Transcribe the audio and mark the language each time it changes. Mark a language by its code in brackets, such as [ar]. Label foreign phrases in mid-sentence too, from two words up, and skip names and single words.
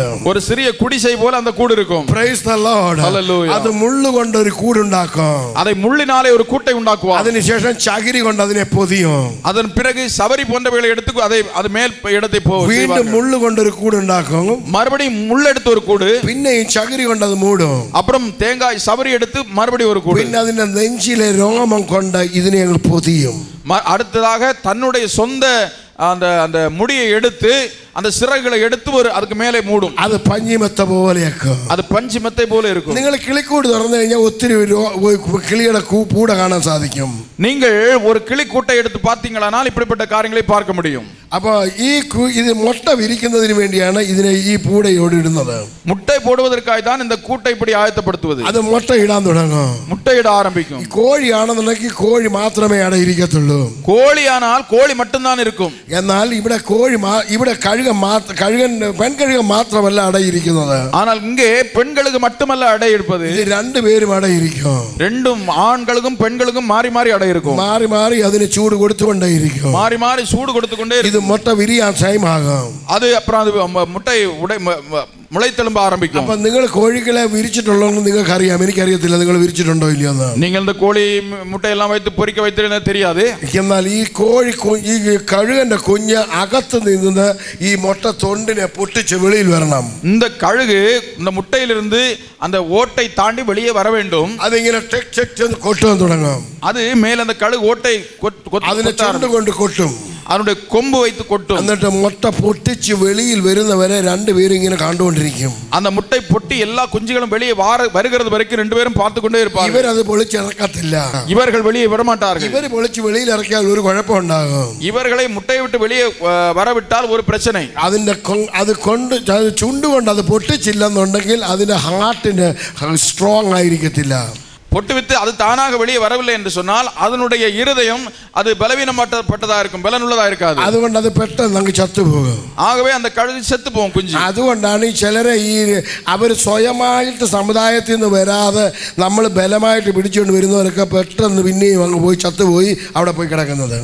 [ta] ஒரு சிறிய குடிசை போல அந்த கூடு இருக்கும். [en] Praise the Lord. Hallelujah. [ml] അത് മുള്ള് കൊണ്ട് ഒരു കൂടുണ്ടാക്കും. [ta] அதை முள்ளினாலே ஒரு கூட்டை உண்டாக்குவார். [ml] അതിനുശേഷം ചകിരി കൊണ്ട് അതിനെ പൊതിയും. [ta] அதன் பிறகு சவரி போன்றவைகளை எடுத்து அது மேல் இடத்தை [ml] വീണ്ടും മുള്ള് കൊണ്ട് ഒരു കൂടുണ്ടാക്കും. [ta] மறுபடியும் முள் எடுத்து ஒரு கூடு. [ml] പിന്നെയും ചകിരി കൊണ്ട് അത് മൂടും. [ta] அப்புறம் தேங்காய் சவரி எடுத்து மறுபடியும் ஒரு கூடு. [ml] പിന്നെ അതിന്റെ നെഞ്ചിലെ രോമം കൊണ്ട് ഇതിനെ പൊതിയും. [ta] அடுத்ததாக தன்னுடைய சொந்த அந்த அந்த முடியை எடுத்து அந்த சிறகுகளை எடுத்து ஒரு அதுக்கு மேலே மூடும். [ml] അത് പഞ്ചിമെത്ത പോലെയാക്കും. [ta] அது பஞ்சிமெத்தை போல இருக்கும். [ml] നിങ്ങൾ കിളിക്കൂട് തുറന്നു കഴിഞ്ഞാൽ ഒത്തിരി കിളിയുടെ കൂട കാണാൻ സാധിക്കും. [ta] நீங்கள் ஒரு கிளி கூட்டை எடுத்து பார்த்தீங்களானால் இப்படிப்பட்ட காரியங்களை பார்க்க முடியும். [ml] അപ്പോൾ ഇത് മുട്ട വിരിക്കുന്നതിന് വേണ്ടിയാണ് ഇതിനെ ഈ പൂടയോട് ഇടുന്നത്. [ta] முட்டை போடுவதற்காக தான் இந்த கூட்டை இப்படி ஆயத்தப்படுத்துவது. [ml] അത് മുട്ട ഇടാൻ തുടങ്ങും. [ta] முட்டையிட ஆரம்பிக்கும். [ml] കോഴിയാണെന്നുണ്ടെങ്കിൽ കോഴി മാത്രമേ അവിടെ ഇരിക്കത്തുള്ളൂ. [ta] கோழியானால் கோழி மட்டும்தான் இருக்கும். [ml] എന്നാൽ ഇവിടെ ഇവിടെ പെൺകഴുകൻ മാത്രമല്ല അടയിരിക്കുന്നത്. [ta] ஆனால் இங்கே பெண்களுக்கு மட்டுமல்ல அடை இருப்பது. [ml] ഇത് രണ്ടുപേരും അടയിരിക്കും. [ta] ரெண்டும் ஆண்களுக்கும் பெண்களுக்கும் மாறி மாறி அடை இருக்கும். [ml] മാറി മാറി അതിന് ചൂട് കൊടുത്തുകൊണ്ടേയിരിക്കും. [ta] மாறி மாறி சூடு கொடுத்துக்கொண்டே இருக்கும். [ml] ഇത് മുട്ട വിരിയാൻ ടൈമാകും. [ta] அது அப்புறம் அது முட்டை முளைத்தெழும்ப ஆரம்பிக்கும். [ml] അപ്പോൾ നിങ്ങൾ കോഴികളെ വിരിച്ചിട്ടുള്ളതെന്ന് നിങ്ങൾക്ക് അറിയാം. എനിക്കറിയത്തില്ല നിങ്ങൾ വിരിച്ചിട്ടുണ്ടോ ഇല്ലയോ എന്ന്. [ta] நீங்கள் இந்த கோழி முட்டையெல்லாம் வைத்து பொரிக்க வைத்திருந்தா தெரியாது. [ml] എന്നാൽ ഈ കഴുകന്റെ കുഞ്ഞ് അകത്ത് നിന്ന് ഈ മുട്ട തൊണ്ടിനെ പൊട്ടിച്ച് വെളിയിൽ വരണം. [ta] இந்த கழுகு இந்த முட்டையிலிருந்து அந்த ஓட்டை தாண்டி வெளியே வர வேண்டும். [ml] അതിങ്ങനെ ടെക് ടെക് എന്ന് കൊട്ടാൻ തുടങ്ങും. [ta] அது மேல அந்த கழுகு ஓட்டை [ml] അതിനെ ചുണ്ട് കൊണ്ട് കൊട്ടും. [ta] அதனுடைய கொம்பு வைத்து கொட்டும். [ml] എന്നിട്ട് മുട്ട പൊട്ടിച്ച് വെളിയിൽ വരുന്നവരെ രണ്ടുപേരും ഇങ്ങനെ കണ്ടുകൊണ്ടിരിക്കും. [ta] அந்த முட்டை பொட்டி எல்லா குஞ்சுகளும் வெளியே வருகிறது வரைக்கும் ரெண்டு பேரும் பார்த்து கொண்டே இருப்பார்கள். [ml] ഇവർ അത് പൊളിച്ചിറക്കത്തില്ല. [ta] இவர்கள் வெளியே விட மாட்டார்கள். [ml] ഇവർ പൊളിച്ച് വെളിയിൽ ഇറക്കിയാൽ ഒരു കുഴപ്പമുണ്ടാകും. [ta] இவர்களை முட்டையை விட்டு வெளியே வரவிட்டால் ஒரு பிரச்சனை. [ml] അത് ചുണ്ട് കൊണ്ട് അത് പൊട്ടിച്ചില്ലെന്നുണ്ടെങ്കിൽ അതിന്റെ ഹാർട്ടിന് സ്ട്രോങ് ആയിരിക്കത്തില്ല. [ta] பொட்டு வித்து அது தானாக வெளியே வரவில்லை என்று சொன்னால் அதனுடைய இருதயம் அது பலவீனப்பட்டதா இருக்கும், பலனுள்ளதா இருக்காது. [ml] അതുകൊണ്ട് അത് പെട്ടെന്ന് അങ്ങ് ചത്തുപോകും. [ta] ஆகவே அந்த கழுகு செத்து போகும் குஞ்சு. [ml] അതുകൊണ്ടാണ് ഈ ചിലരെ ഈ അവർ സ്വയമായിട്ട് സമുദായത്തിൽ നിന്ന് വരാതെ നമ്മൾ ബലമായിട്ട് പിടിച്ചുകൊണ്ട് വരുന്നവരൊക്കെ പെട്ടെന്ന് പിന്നെയും അങ്ങ് പോയി ചത്തുപോയി അവിടെ പോയി കിടക്കുന്നത്.